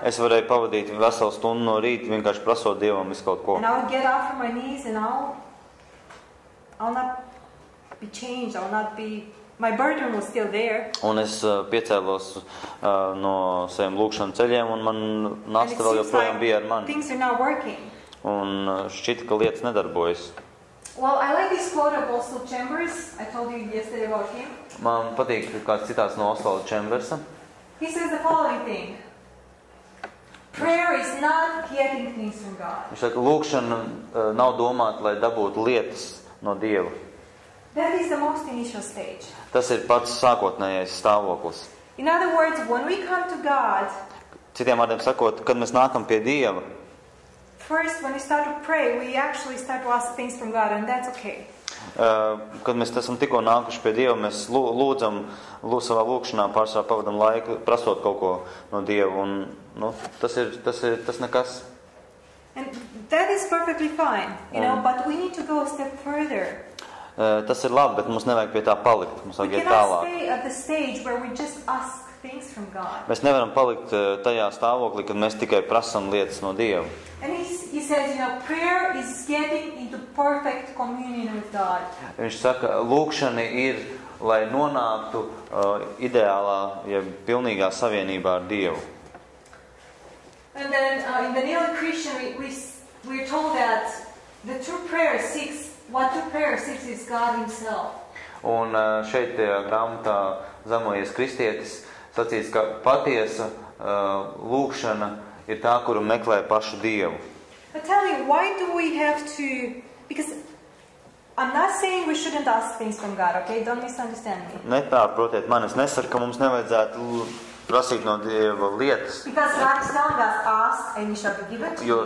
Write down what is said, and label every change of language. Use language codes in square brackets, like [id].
[lv] Es varēju pavadīt veselu stundu no rīta vienkārši prasot Dievam visu kaut ko. [en] And I would get off from my knees and I'll not be changed. I'll not be my burden was still there. [lv] Un es piecēlos no saviem lūkšanu ceļiem, un man [en] And it [lv] nasta vēl [en] seems [lv] joprojām bija ar mani. [en] things are not working. [lv] Un šķita, ka lietas nedarbojas. [en] Well, I like this quote of Oswald Chambers. I told you yesterday about him. [lv] Man patīk kāds citāts no Osvalda Čembersa. [en] He says the following thing. Prayer is not getting things from God. [lv] Viņš saka, lūkšana nav domāta, lai dabūtu lietas no Dieva. [en] That is the most initial stage. [lv] Tas ir pats sākotnējais stāvoklis. [en] In other words, when we come to God, [lv] Citiem vārdiem sakot, kad mēs nākam pie Dieva, [en] first when we start to pray, we actually start to ask things from God, and that's okay. [lv] kad mēs esam tikko nākuši pie Dieva, mēs lūdzam savā lūkšanā pārsvarā pavadam laiku, prasot kaut ko no Dieva, un tas nekas. [en] And that is perfectly fine, but we need to go a step further. [lv] Tas ir labi, bet mums nevajag pie tā palikt, mums [en] We cannot [lv] tālāk. [en] stay at the stage where we just ask things from God. [lv] Mēs nevaram palikt tajā stāvoklī, kad mēs tikai prasam lietas no Dieva. [en] And he says, prayer is getting into perfect communion with God. [lv] Viņš saka, lūkšana ir, lai nonāktu ideālā, pilnīgā savienībā ar Dievu. [en] And then in the Neo-Christian, we're told that the true prayer seeks, what true prayer seeks is God Himself. [lv] Un šeit grāmatā Zemojies kristietis sacīs, ka patiesa lūkšana ir tā, kuru meklē pašu Dievu. [en] But tell me, why do we have to... Because I'm not saying we shouldn't ask things from God, okay? Don't misunderstand me. [lv] Nepārprotiet mani, es nesaku, ka mums nevajadzētu prasīt no Dieva lietas. [en] Because God is telling us, ask and you shall be given to you.